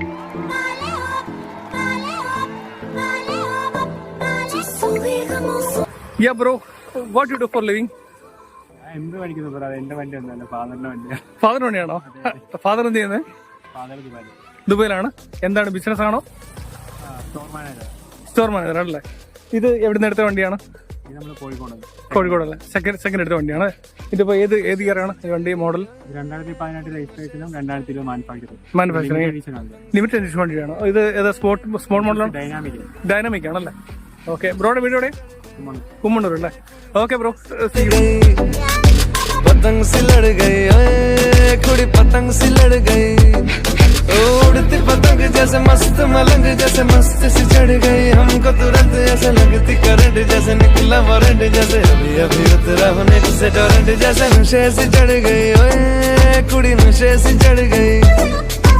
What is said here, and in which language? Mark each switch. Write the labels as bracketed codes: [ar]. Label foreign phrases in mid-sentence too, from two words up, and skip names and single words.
[en] Yeah, bro. What do you do for living? [ml] എന്ത് പഠിക്കുന്നു ബ്രോ? എന്റെ വണ്ടി ഒന്നല്ല, ഫാദറിന്റെ വണ്ടിയാണ്. ഫാദർ വണ്ടിയാണോ? ഫാദർ എന്ത് ചെയ്യുന്നത്? ഫാദർ ദുബായ്. ദുബൈയിലാണ്. എന്താണ് ബിസിനസ് ആണോ? [en] store manager. store manager [ml] ആണല്ലേ. ഇത് എവിടുന്ന് എടുത്ത വണ്ടിയാണ്? ഇത് നമ്മൾ കോഴിക്കോടല്ലേ. സെക്കൻഡ് എടുത്ത വണ്ടിയാണ്. ഇതിപ്പോ ഏത് ഇയർ ആണ് ഈ വണ്ടി മോഡൽ? 2018 രജിസ്ട്രേഷനും 2020 മാനുഫാക്ചറിംഗ്. [en] limited edition [ml] വണ്ടിയാണ്. ഇത് ഏതാ സ്പോർട്ട് മോഡലാണ്? ഡൈനാമിക് ആണല്ലേ. ഓക്കെ, ബ്രോയുടെ വീട് എവിടെ? കുമ്മണ്ണൂർ അല്ലേ. ഓക്കെ ബ്രോ, [hi] पतंग सी लड़ गई कुड़ी पतंग सी लड़ गई उड़ती पतंग जैसे मस्त मलंग जैसे मस्त सी चढ़ गई हमको तुरंत ऐसे लगती करंट जैसे निकला वारंट जैसे अभी अभी उतरा होने से टोरेंट जैसे नशे से चढ़ गई कुड़ी नशे से चढ़ गई